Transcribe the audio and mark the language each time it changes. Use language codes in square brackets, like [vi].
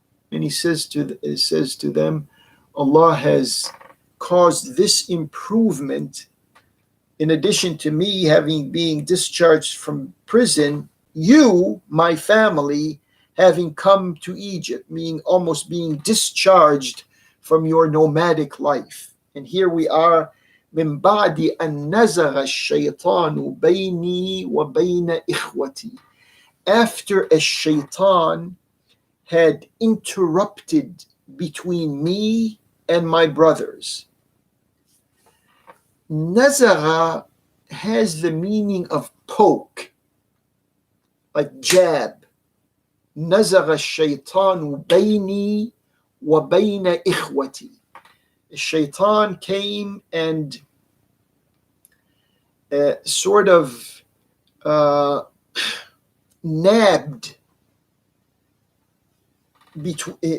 [en] And he says to them, Allah has caused this improvement. In addition to me being discharged from prison, you, my family, having come to Egypt, meaning almost being discharged from your nomadic life. And here we are, [ar] من بعد أن نزغ الشيطان بيني وبين إخوتي. [en] After a shaitan had interrupted between me and my brothers. Nazagha has the meaning of poke, like jab. [ar] Nazagha الشيطان بيني وبين إخوتي. [en] The shaitan came and sort of nabbed between.